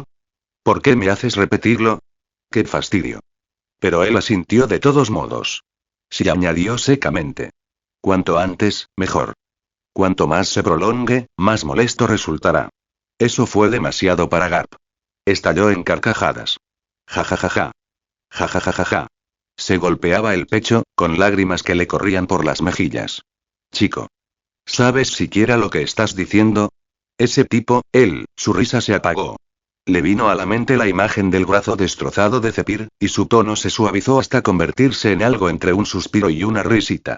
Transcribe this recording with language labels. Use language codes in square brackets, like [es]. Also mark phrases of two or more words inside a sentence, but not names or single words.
[es] ¿Por qué me haces repetirlo? ¡Qué fastidio! Pero él asintió de todos modos. Sí, añadió secamente. Cuanto antes, mejor. Cuanto más se prolongue, más molesto resultará. Eso fue demasiado para Garp. Estalló en carcajadas. Ja ja ja ja. Ja ja ja ja ja. Se golpeaba el pecho, con lágrimas que le corrían por las mejillas. Chico. ¿Sabes siquiera lo que estás diciendo? Ese tipo, su risa se apagó. Le vino a la mente la imagen del brazo destrozado de Zephyr, y su tono se suavizó hasta convertirse en algo entre un suspiro y una risita.